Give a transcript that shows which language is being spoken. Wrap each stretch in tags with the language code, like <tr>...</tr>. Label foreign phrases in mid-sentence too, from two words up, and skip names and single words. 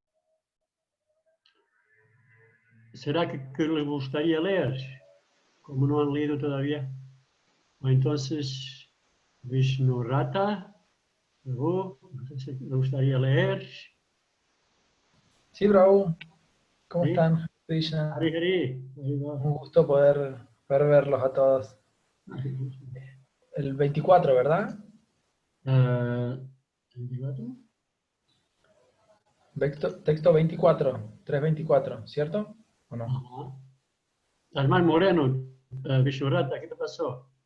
<es>¿Será que les gustaría leer? Como no han leído todavía. O entonces, Vishnu Rata, no sé si me gustaría leer. Sí, Bravo. ¿Cómo ¿Sí? están? Krishna. Hari Hari. Un gusto poder verlos a todos. El 24, ¿verdad? ¿24? Texto 24, 324, ¿cierto? ¿O no? Ajá. Estás más moreno, Vishnu Rata, ¿qué te pasó?</es>